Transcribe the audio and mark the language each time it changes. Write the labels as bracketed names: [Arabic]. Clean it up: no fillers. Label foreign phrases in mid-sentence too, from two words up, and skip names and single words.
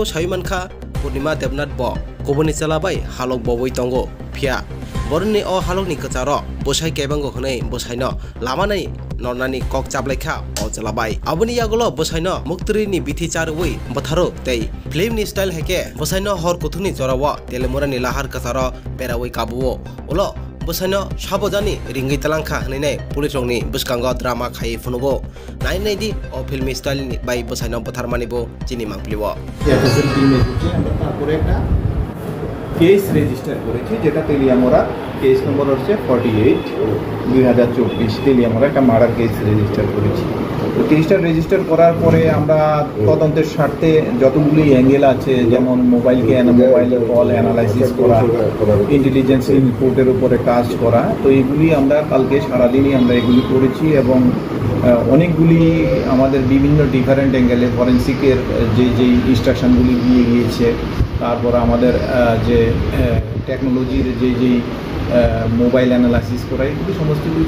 [Kok Borok] Shaimanka Purnima Debnat Bo Kobuni Salabai Halok Boboi Tongo Pia Borni o Halok ni Kacharo Bosai Kebango Hone Bosaino Lamanai Nornani Kok Chableka o Jalabai Abuni Yagolo Bosaino Muktri ni Bithi Charwi Botharo Tei Film ni style heke Bosaino Hor Kuthuni Jorawa Telemura ni Lahar Kasaro Perawai Kabuo Ulo Bosaino Shabojani Ringi Talangka Nene Pulisongni Buskango Drama Khai Funugo Nine Nadi o [English] film style [Kok Borok] ni by Bosaino Botharmanibo Chini Mangpliwo [English] case register [Bangla] করেছি যেটা তেলিয়ামোড়া [English] case number [Bangla] হচ্ছে 48 2024 তেলিয়ামোড়া একটা [English] murder case register [Bangla] করেছি তো [English] case register [Bangla] করার পরে আমরা তদন্তের স্বার্থে যতগুলি অ্যাঙ্গেল আছে যেমন [English] mobile call analysis [Bangla] করা [English] intelligence report [Bangla] উপরে কাজ করা তো এইগুলি আমরা কালকে সারাদিনই আমরা এগুলি করেছি এবং অনেকগুলি আমাদের বিভিন্ন [English] different angle [Bangla] ফরেন্সিকের যেই ইনস্ট্রাকশনগুলি দিয়ে গিয়েছে তারপর আমাদের যে টেকনোলজির যেই [English] mobile analysis [Bangla] করা এগুলি সমস্ত কিছু